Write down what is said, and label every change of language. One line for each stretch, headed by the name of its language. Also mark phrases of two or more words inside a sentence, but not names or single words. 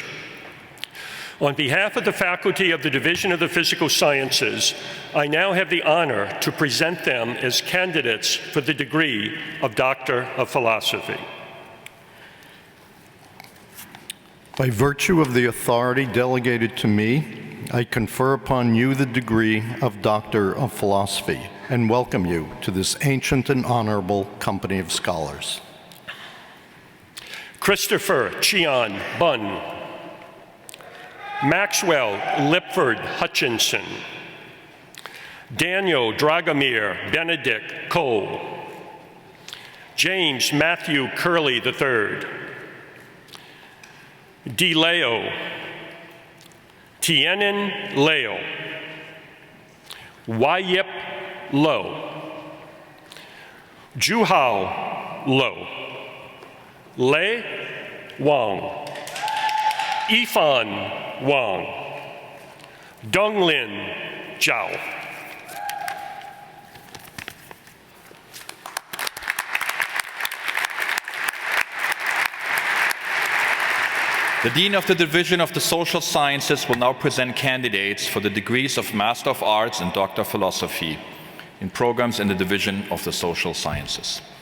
English: On behalf of the faculty of the Division of the Physical Sciences, I now have the honor to present them as candidates for the degree of Doctor of Philosophy. By virtue of the authority delegated to me, I confer upon you the degree of Doctor of Philosophy and welcome you to this ancient and honorable company of scholars. Christopher Chian Bunn, Maxwell Lipford Hutchinson, Daniel Dragomir Benedict Kolb, James Matthew Curley III, Di Leo, Tienen Leo, Wayip Lo, Juhao Lo, Le Wang, Ifan Wang, Donglin Zhao. The Dean of the Division of the Social Sciences will now present candidates for the degrees of Master of Arts and Doctor of Philosophy in programs in the Division of the Social Sciences.